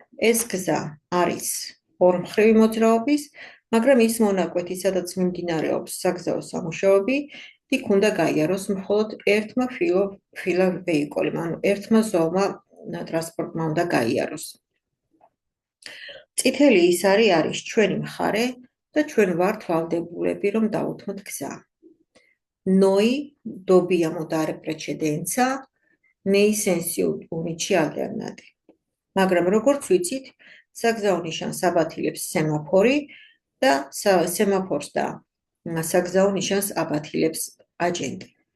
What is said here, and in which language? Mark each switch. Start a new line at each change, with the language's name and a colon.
Georgian: ეს გზა არის ორმხრივი მოძრაობის, მაგრამ ის მონაკვეთი, სადაც მიმდინარეობს საგზაო სამუშაოები, იქ უნდა გაიაროს მხოლოდ ერთმა ფილა ვეიკოლმა, ანუ ერთმა ზომა ტრანსპორტმა უნდა გაიაროს. წითელი ის არის ჩვენი მხარე და ჩვენ ვართ ვალდებულები, რომ დაუთმოთ გზა.
Italian: Noi dobbiamo dare precedenza nei sensi unici alternati.
Georgian: მაგრამ როგორც ვიცით, საგზაო ნიშანს აბათილებს სემაფორი და სემაფორს და საგზაო ნიშანს აბათილებს აჯენტი.